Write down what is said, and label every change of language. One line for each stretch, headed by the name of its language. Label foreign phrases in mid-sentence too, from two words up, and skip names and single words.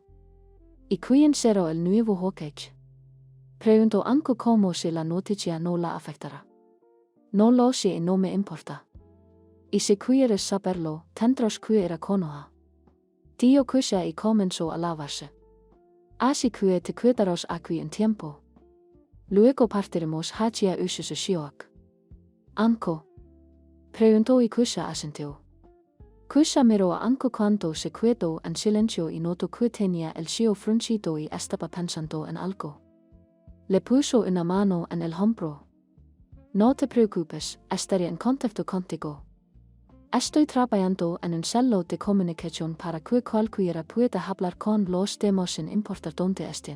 Spanish: ¿Y quién será el nuevo Hokage? Preguntó Anko como si la noticia no la afectara. No lo sé y no me importa. Y si quieres saberlo, tendrás que ir a Konoha. Dio Kusha y comenzó a lavarse. Así que te quedarás aquí un tiempo. Luego partiremos hacia Ushushu Shioak. Anko. Preguntó y Kusha asintió. Kusha miro anko quanto se quedo en silencio y noto que tenía el shio fruncido y estaba pensando en algo. Le puso una mano en el hombro. No te preocupes, estaré en contacto contigo. Estoy trabajando en un celo de comunicación para que cualquiera pueda hablar con los demás sin importar dónde estén.